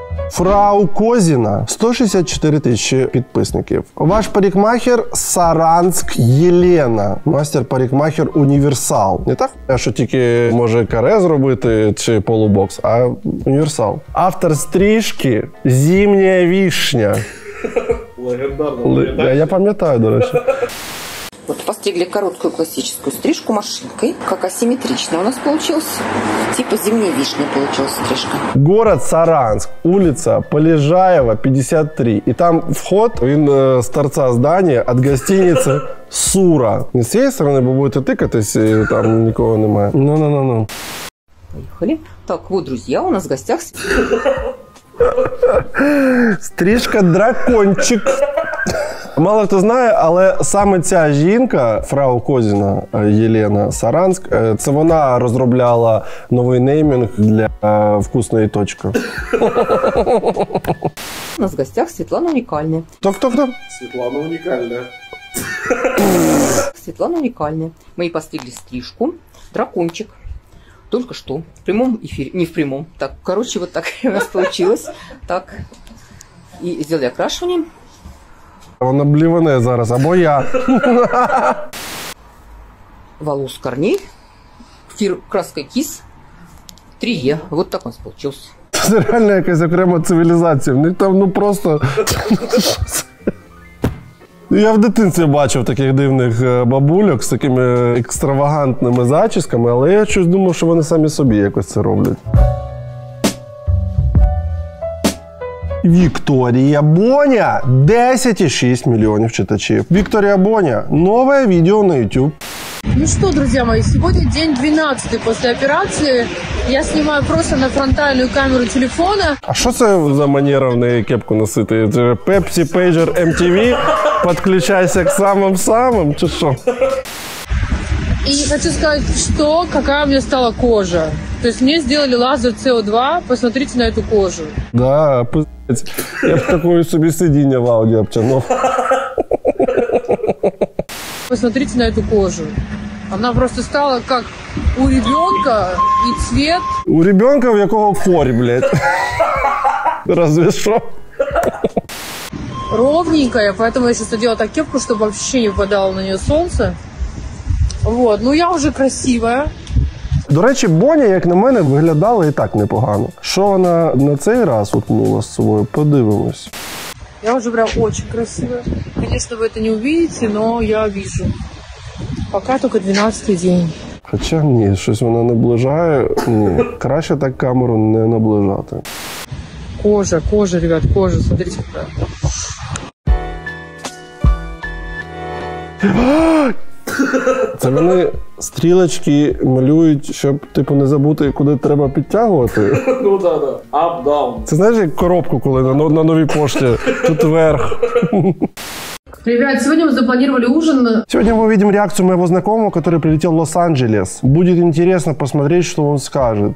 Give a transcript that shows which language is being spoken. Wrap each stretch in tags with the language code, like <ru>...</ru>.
<uk>Фрау Козіна, 164 тисячі підписників. Ваш парикмахер Саранськ Єлена. Мастер-парикмахер універсал. Не так, що тільки може каре зробити чи полубокс, а універсал. Автор стрижки Зимня вишня. Легендарно. Я пам'ятаю, до речі.</uk> <ru>Вот постригли короткую классическую стрижку машинкой, как асимметрично у нас получилось. Типа зимней вишни получилась стрижка. Город Саранск, улица Полежаева, 53. И там вход,</ru> <uk>він з торца здання від гостиниці Сура. Не з цієї сторони, бо будете тикатись, і там нікого немає. Ну.</uk> <ru>Поехали. Так, вот, друзья, у нас в гостях... Стрижка дракончик.</ru> <uk>Мало хто знає, але саме ця жінка, фрау Козіна Єлена Саранськ, це вона розробляла новий неймінг для вкусної точки.</uk> <ru>У нас в гостях Светлана Уникальная. Кто? Светлана Уникальная. Светлана Уникальная. Мы ей постригли стрижку. Дракончик. Только что. В прямом эфире. Не в прямом. Так, короче, вот так у нас получилось. Так. И сделали окрашивание.</ru> <uk>Вона бліване зараз, або я.</uk> <ru>Волос корней. Краска кис. 3Е. Вот так у нас получился.</ru> <uk>Це реально якась окрема цивілізація. В них там, ну, просто... Я в дитинстві бачив таких дивних бабульок з такими екстравагантними зачісками, але я щось думав, що вони самі собі якось це роблять. Вікторія Боня, 10,6 мільйонів читачів. Вікторія Боня, нове відео на YouTube.</uk> <ru>Ну что, друзья мои, сегодня день 12 после операции. Я снимаю просто на фронтальную камеру телефона.</ru> <uk>А що це за манера в неї кепку носити? Pepsi, Pager, MTV,</uk> <ru>подключайся к самым-самым,</ru> <uk>чи що?</uk> <ru>И хочу сказать, что какая у меня стала кожа. То есть мне сделали лазер СО2, посмотрите на эту кожу. Да, пиздець.</ru> <uk>Я б такое собі сидіння в Ауді обтянув.</uk> <ru>Посмотрите на эту кожу. Она просто стала как у ребенка, и цвет. У ребенка,</ru> <uk>в якого</uk> <ru>форь, блядь. Разве что. Ровненькая, поэтому я сейчас надела так кепку, чтобы вообще не попадало на нее солнце. Вот, ну я уже красивая.</ru> <uk>До речі, Боня, як на мене, виглядала і так непогано. Що вона на цей раз утнула з собою? Подивимось.</uk> <ru>Я уже прям очень красивая. Конечно, вы это не увидите, но я вижу. Пока только 12-й день.</ru> <uk>Хоча ні, щось вона наближає. Ні, краще так камеру не наближати.</uk> <ru>Кожа, кожа, ребят, кожа, смотрите какая.</ru> <uk>Це вони стрілочки малюють, щоб, типу, не забути, куди треба підтягувати.</uk> <ru>Ну да. Up-down.</ru> <uk>Це знаєш, як коробку, коли на новій пошті.</uk> <ru>Тут вверх. Ребят, сегодня мы запланировали ужин. Сегодня мы увидим реакцию моего знакомого, который прилетел в Лос-Анджелес. Будет интересно посмотреть, что он скажет.</ru>